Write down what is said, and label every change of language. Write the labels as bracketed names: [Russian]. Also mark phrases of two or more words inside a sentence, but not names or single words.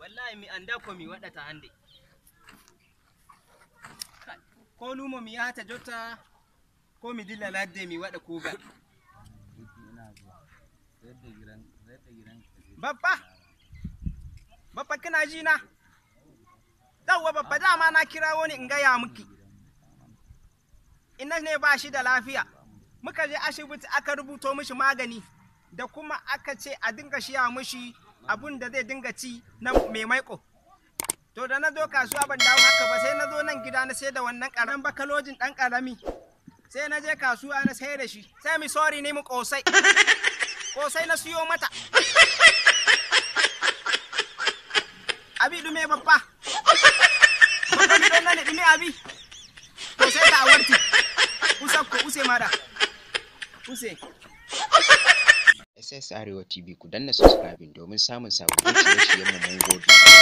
[Fula] wallahi mi anda ko mi waɗata hande. Ko lumo mi yahata jotta ko mi dilla ladde mi waɗa kugal. [Hausa] Bappa kana ji na? Yawwa Bappa, dama na kirawo ni in gaya miki. Ina ne ba shi da lafiya. Muka je asibiti aka rubuto mishi magani da kuma aka ce a dinga shiya mishi abun da zai dinga ci na mai maiko. To da na zo kasuwa ban dawo haka ba, sai na zo nan gida na sai da wannan ƙaramin bakalojin ɗan ƙarami. Sai na je kasuwa na sai da shi. Sai mi sorry ne mu ƙosai. Ƙosai na siyo mata. [Fula] Abi dume Bappa. Bappa mi don nane dume abi. Ƙosai ta awarti. Usakko use mara. Use. [Hausa] SS Arewa TV ku danna subscribing domin samun sababbin shirye-shiryen mu mun gode.